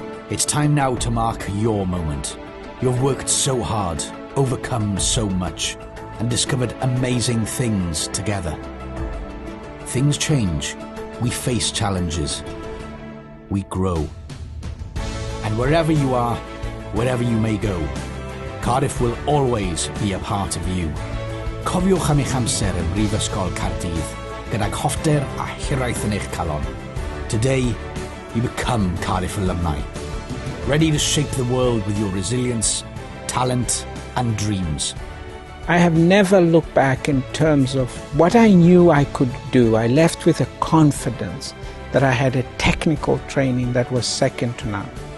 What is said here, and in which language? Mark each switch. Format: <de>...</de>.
<en>It's time now to mark your moment. You've worked so hard, overcome so much, and discovered amazing things together. Things change. We face challenges. We grow. And wherever you are, wherever you may go, Cardiff will always be a part of you.</en> <cy>Cofiwch am eich amser yn Ysgol Caerdydd, gydag hoffter a hiraeth yn eich calon.</cy> <en>Today, you become Cardiff alumni, ready to shape the world with your resilience, talent, and dreams. I have never looked back in terms of what I knew I could do. I left with a confidence that I had a technical training that was second to none.</en>